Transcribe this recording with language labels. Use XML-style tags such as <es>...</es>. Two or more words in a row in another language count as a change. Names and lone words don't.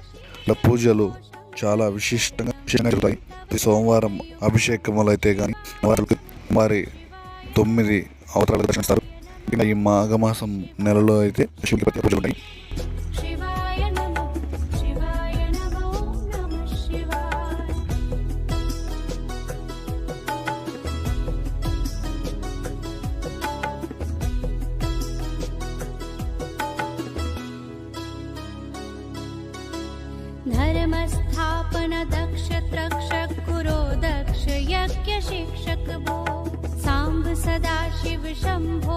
<te>ఇలా పూజలు చాలా విశిష్టంగా జరుగుతాయి. ప్రతి సోమవారం అభిషేకములు అయితే కానీ వారి 9 అవతారాలు దర్శిస్తారు. ఇంకా ఈ మాఘమాసం నెలలో అయితే శివుడికి పూజలు ఉంటాయి.</te> <sa>శివాయ నమః శివాయ నమో నమః శివాయ. धर्मस्थापन दक्ष त्रक्षक कुरो दक्ष यज्ञ शिक्षक भो सांब सदाशिव शंभो</sa>